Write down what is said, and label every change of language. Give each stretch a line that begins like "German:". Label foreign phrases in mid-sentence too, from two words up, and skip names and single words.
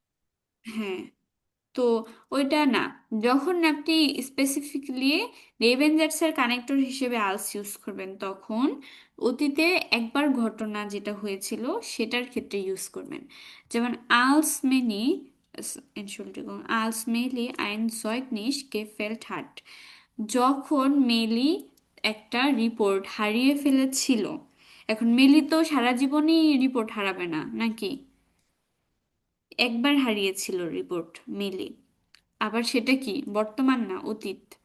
Bangla: হ্যাঁ। তো ওইটা না, যখন আপনি
English: specifically Revengers connector
Bangla: হিসেবে আলস ইউজ করবেন তখন অতীতে একবার ঘটনা যেটা হয়েছিল সেটার ক্ষেত্রে ইউজ করবেন। যেমন আলস মেনি,
German: Entschuldigung, als Meli ein Zeugnis gefällt hat,
Bangla: যখন মেলি একটা রিপোর্ট হারিয়ে ফেলেছিল। এখন মেলি তো সারা জীবনই রিপোর্ট হারাবে না নাকি, একবার হারিয়েছিল রিপোর্ট মিলি। আবার সেটা কি বর্তমান না অতীত।